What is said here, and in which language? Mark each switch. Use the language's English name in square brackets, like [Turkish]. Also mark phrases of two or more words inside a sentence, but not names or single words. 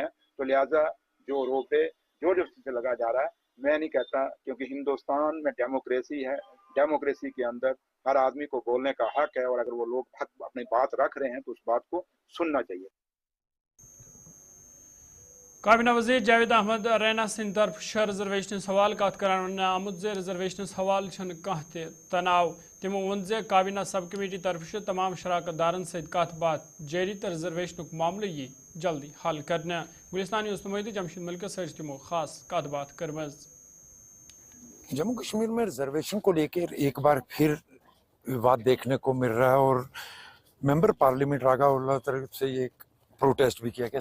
[Hindi] तो लिहाजा जो रोप है जो से लगा जा रहा है, मैं नहीं कहता, क्योंकि हिंदुस्तान में डेमोक्रेसी है, डेमोक्रेसी के अंदर हर आदमी को बोलने का हक है, और अगर वो लोग हक अपनी बात रख रहे हैं तो उस बात को सुनना चाहिए। [Kashmiri] काबीना वजीर जावेद अहमद रैना सिंह तरफ रिजर्वेशन हवाल कत करान आमुद जे रिजर्वेशन हवाल कह तनाव। तमो वोन जे काबीना सब कमेटी तरफ तमाम शराकतदारन सत कत बात जारी तो रिजर्वेशन मामले यी जल्दी हल करने। गुलिस्तान न्यूज़ नुमाइंदे जमशेद मलिक सच तमो खास कत बात करमज। [Hindi] जम्मू कश्मीर में रिजर्वेशन को लेकर एक बार फिर विवाद देखने को मिल रहा है और मेंबर पार्लियामेंट रागा उल्लाह तरफ से ये प्रोटेस्ट भी किया गया।